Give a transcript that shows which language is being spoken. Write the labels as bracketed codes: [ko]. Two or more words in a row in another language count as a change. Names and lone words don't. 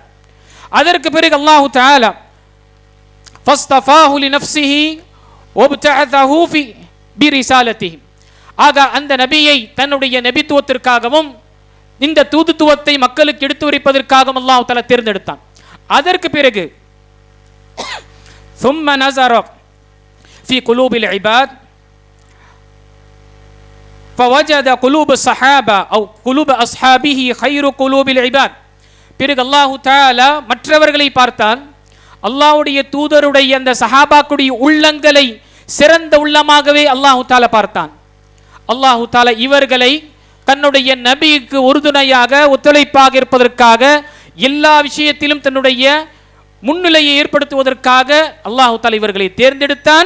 [ta] அதற்கு பிறகு [ar] الله تعالى فاصطفاه لنفسه وابتعثه في برسالته, [ta] ஆக அந்த நபியை தன்னுடைய நபித்துவத்திற்காகவும் இந்த தூதுத்துவத்தை மக்களுக்கு எடுத்து உரைப்பதற்காகவும் [ar] الله تعالى [ta] தேர்ந்தெடுத்தான். அதற்கு பிறகு [ar] ثم نظر في قلوب العباد فوجد قلوب الصحابة أو قلوب أصحابه خير قلوب العباد. [ta] பிறகு [ar] الله تعالى [ta] மற்றவர்களை பார்த்தான். அல்லாஹ்வுடைய தூதருடைய அந்த சஹாபாக்களுடைய உள்ளங்களை சிறந்த உள்ளமாகவே [ar] الله تعالى [ta] பார்த்தான். [ar] الله تعالى [ta] இவர்களை தன்னுடைய நபிக்கு உறுதுணையாக ஒத்துழைப்பாக இருப்பதற்காக எல்லா விஷயத்திலும் தன்னுடைய முன்னிலையை ஏற்படுத்துவதற்காக [ar] الله تعالى [ta] இவர்களை தேர்ந்தெடுத்தான்.